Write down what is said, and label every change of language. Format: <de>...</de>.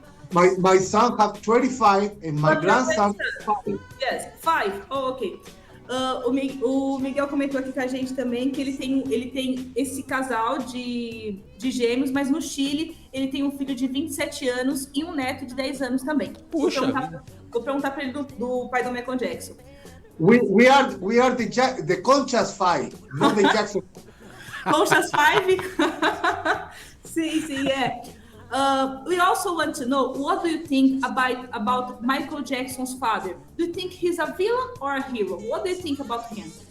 <en>My son has 25 and my grandson 5. Yes, 5. Oh, ok.</en> <pt>O Miguel comentou aqui com a gente também que ele tem esse casal de gêmeos, mas no Chile ele tem um filho de 27 anos e um neto de 10 anos também. Puxa. Vou perguntar para ele do pai do Michael Jackson.</pt> <en>We are the Concha's 5, not the Jackson.</en> <pt>Concha's 5? Sim, é.</pt> <en>We also want to know, what do you think about Michael Jackson's father? Do you think he's a villain or a hero? What do you think about him?</en>